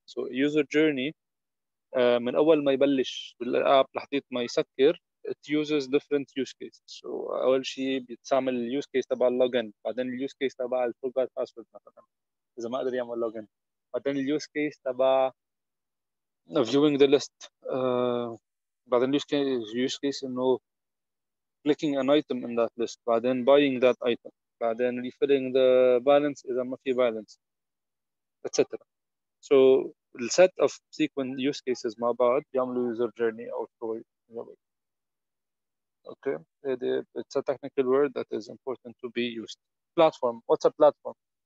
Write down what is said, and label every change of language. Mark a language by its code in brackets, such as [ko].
[en] So user journey [ar] من اول ما يبلش بالاب لحديت ما يسكر [en] it uses different use cases. [ar] So اول شيء بيستعمل اليوز كيس تبع اللوجن، بعدين اليوز كيس تبع الفورجوت باسورد مثلا اذا ما قدر يعمل لوجن، بعدين اليوز كيس تبع [en] viewing the list [ar] بعدين اليوز كيس انه [en] clicking an item in that list، [ar] بعدين [en] buying that item، [ar] بعدين [en] refilling the balance [ar] اذا ما في balance etc. [en] So the set of sequence use cases [ar] مع بعض بيعملوا [en] user journey او story. Okay, it's a technical word that is important to be used. Platform. What's a platform?